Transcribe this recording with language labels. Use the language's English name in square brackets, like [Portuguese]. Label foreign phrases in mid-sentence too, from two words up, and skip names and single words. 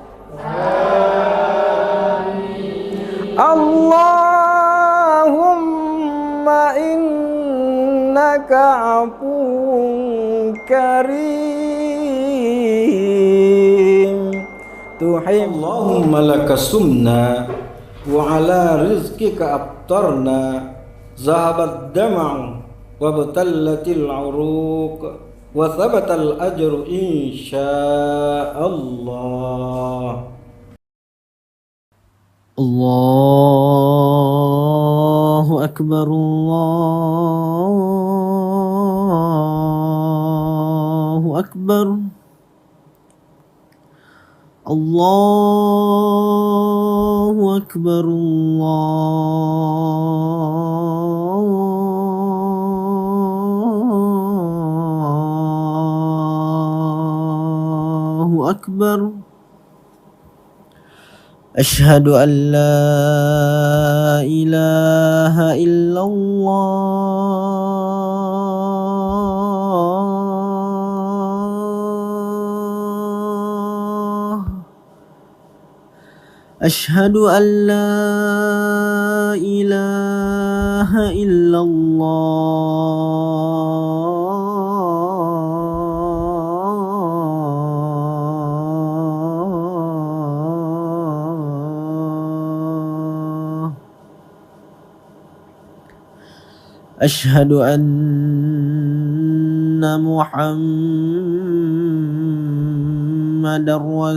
[Arabic] اللهم إنك عفو كريم اللهم لك صمنا وعلى رزقك أفطرنا ذهب الظمأ وابتلت العروق وثبت الأجر إن شاء الله. الله أكبر، الله أكبر، الله أكبر، الله أكبر. أشهد أن لا إله إلا الله. أشهد أن لا إله إلا الله. أشهد أن محمدا